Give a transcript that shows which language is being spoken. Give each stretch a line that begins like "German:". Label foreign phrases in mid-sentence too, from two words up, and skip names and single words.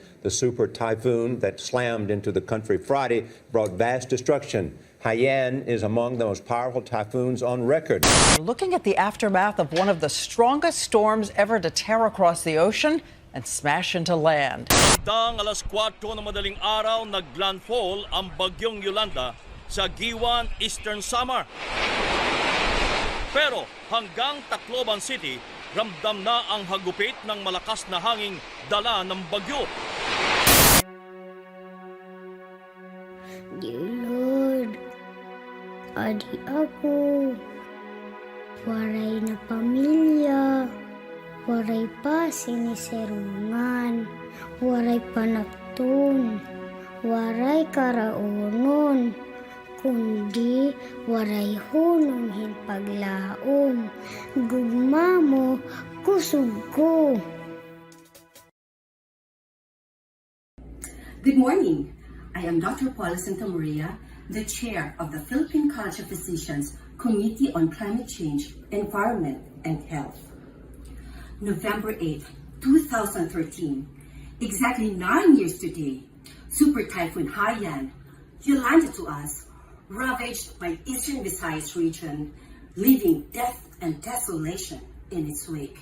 English: The super typhoon that slammed into the country Friday brought vast destruction. Haiyan is among the most powerful typhoons on record. Looking at the aftermath of one of the strongest storms ever to tear across the ocean and smash into land.
Filipino: Dang alas 4 ng madaling araw, naglandfall ang bagyong Yolanda sa Giwan, Eastern Samar. Pero hanggang Tacloban City, ramdam na ang hagupit ng malakas na hanging dala ng bagyo.
English: Dear Lord,
Waray: adi ako, waray na pamilya, waray pa siniserungan, waray panagtun, waray karaonon, kundi waray hunong paglaom, gugma mo kusog ko.
English: Good morning. I am Dr. Paula Santamaria, the chair of the Philippine College of Physicians Committee on Climate Change, Environment, and Health. November 8, 2013, exactly 9 years today, Super Typhoon Haiyan landed to us, ravaged by Eastern Visayas region, leaving death and desolation in its wake.